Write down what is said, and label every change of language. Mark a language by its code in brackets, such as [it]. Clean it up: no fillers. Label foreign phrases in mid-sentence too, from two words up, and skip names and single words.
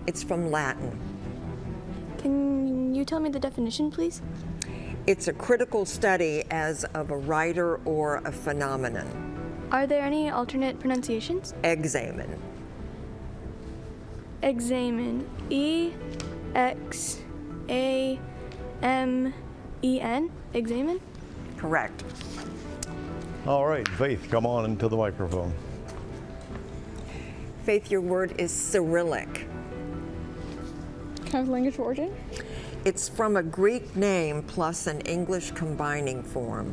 [en] It's from Latin. Can you tell me the definition, please? It's a critical study as of a writer or a phenomenon. Are there any alternate pronunciations? Examine. Examine. E-X-A-M-E-N. Examine? Correct. All right, Faith, come on into the microphone. Faith, your word is Cyrillic. Can I have the language of origin? It's from a Greek name plus an English combining form.